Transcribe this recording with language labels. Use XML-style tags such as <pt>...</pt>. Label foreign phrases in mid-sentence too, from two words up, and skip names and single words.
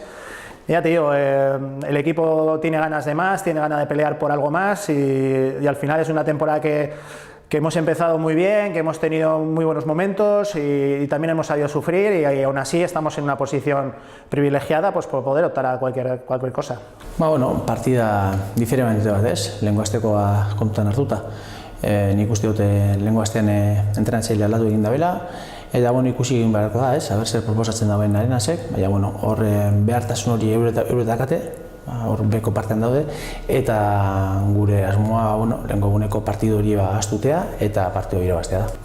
<es>Ya te digo, el equipo tiene ganas de más, tiene ganas de pelear por algo más y al final es una temporada que hemos empezado muy bien, que hemos tenido muy buenos momentos y también hemos sabido sufrir y aún así estamos en una posición privilegiada pues, por poder optar a cualquier cosa.</es> <eu>Partida diferente bat ez, lehengo astekoa kontutan hartuta. Nik uste dute lehengo astean entrenatzaile aldatu egin dabela, eta ikusi egin beharko da, ez, aber zer proposatzen dauen Arenasek, baina hor behartasun hori euretakate, hor beko partean daude, eta gure asmoa lehenko eguneko partidu hori astutea eta partidu irabaztea da.</eu>